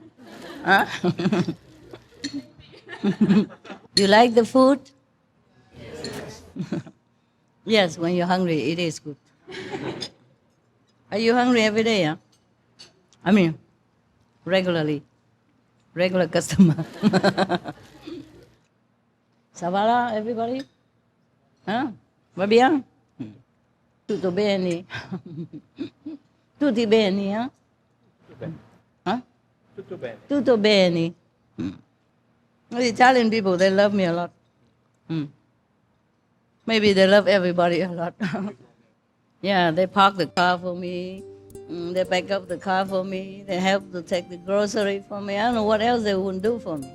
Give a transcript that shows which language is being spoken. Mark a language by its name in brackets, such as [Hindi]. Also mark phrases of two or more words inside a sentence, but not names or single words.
[English] Huh? You like the food? Yes, when you're hungry, it is good. Are you hungry every day? Huh? I mean, regularly. Regular customer. [French] Ça va là, everybody? Hein? Va bien? [Italian] Tutto bene? Tutti bene, hein? Huh? Tutto bene. Tutto bene. [English] The Italian people, they love me a lot. Maybe they love everybody a lot. Yeah, they park the car for me. They back up the car for me. They help to take the grocery for me. I don't know what else they wouldn't do for me.